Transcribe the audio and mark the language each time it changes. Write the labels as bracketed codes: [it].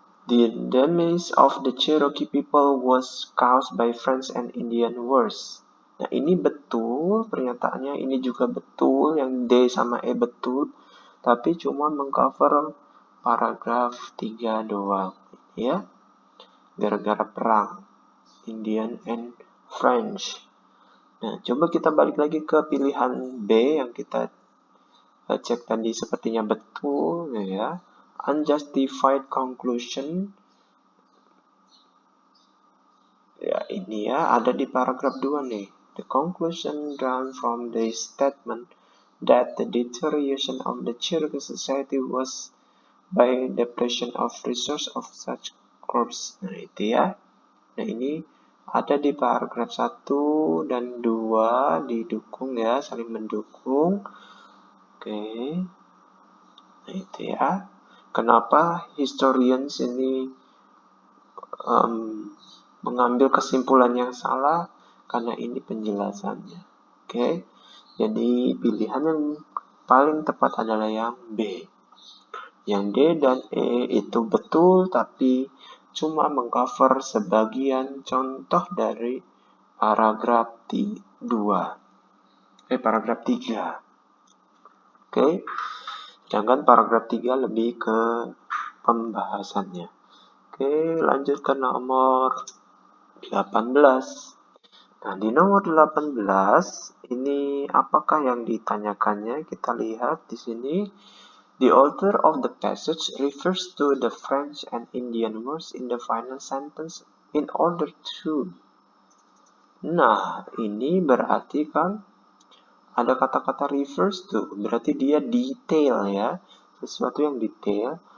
[en] The damage of the Cherokee people was caused by French and Indian Wars. [id] Nah ini betul pernyataannya, ini juga betul, yang D sama E betul, tapi cuma mengcover paragraf 3 doang, ya. Gara-gara perang Indian and French. Nah, coba kita balik lagi ke pilihan B yang kita cek tadi sepertinya betul, ya. [en] Unjustified conclusion. [id] Ya, ini ya, ada di paragraf 2 nih. [en] The conclusion drawn from the statement that the deterioration of the Cherokee society was by depletion of resource of such groups. [id] Nah, itu ya. Nah, ini ada di paragraf 1 dan 2 didukung ya, saling mendukung. Oke. Nah, itu ya. Kenapa historians ini mengambil kesimpulan yang salah? Karena ini penjelasannya. Oke. Jadi pilihan yang paling tepat adalah yang B. Yang D dan E itu betul, tapi cuma mengcover sebagian contoh dari paragraf 2. Paragraf 3. Oke. Sedangkan paragraf 3 lebih ke pembahasannya. Oke, lanjut ke nomor 18. Nah, di nomor 18 ini apakah yang ditanyakannya? Kita lihat di sini. [en] The author of the passage refers to the French and Indian Wars in the final sentence in order to. [id] Nah, ini berarti kan ada kata-kata refers to, berarti dia detail ya, sesuatu yang detail.